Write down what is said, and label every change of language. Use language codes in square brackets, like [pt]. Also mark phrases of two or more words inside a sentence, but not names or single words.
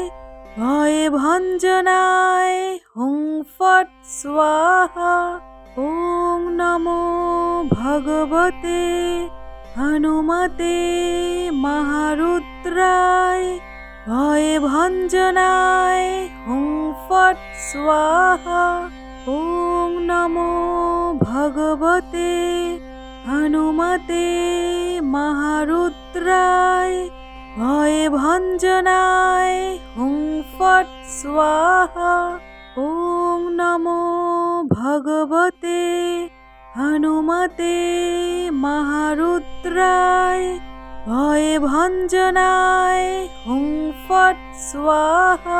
[sa] ভয়ে ভঞ্জনায় হুং ফট স্বাহা। ওং নমো ভগবতে হনুমতে মহারুদ্রায়। ভয়ে ভঞ্জনায় হুং ফট স্বাহা। ওম নমো ভগবতে হনুমতে মহারুদ্রায় ভয়ভঞ্জনায় হুং ফট স্বাহা। ওম নমো ভগবতে হনুমতে মহারুদ্রায় ভয়ভঞ্জনায় হুং ফট স্বাহা।